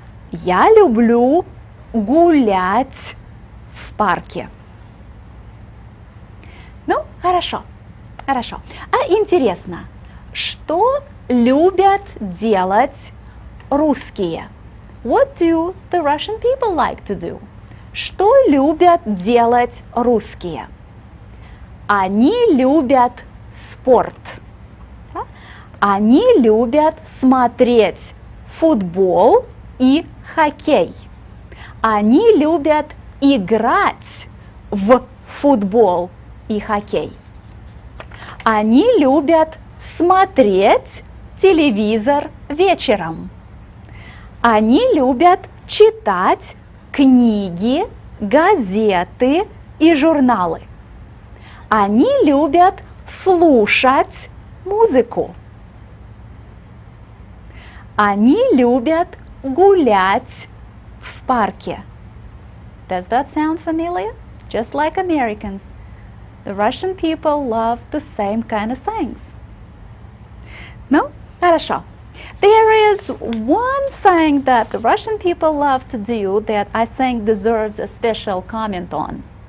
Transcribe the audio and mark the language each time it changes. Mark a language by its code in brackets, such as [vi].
[ru] Я люблю гулять в парке. Ну, хорошо, хорошо. А интересно, что любят делать русские? [en] What do the Russian people like to do? [ru] Что любят делать русские? Они любят спорт. Они любят смотреть футбол и хоккей. Они любят играть в футбол и хоккей. Они любят смотреть телевизор вечером. Они любят читать книги, газеты и журналы. Они любят слушать музыку. Они любят гулять в парке. [en] Does that sound familiar? Just like Americans, the Russian people love the same kind of things. No? [ru] Хорошо. [en] There is one thing that the Russian people love to do that I think deserves a special comment on.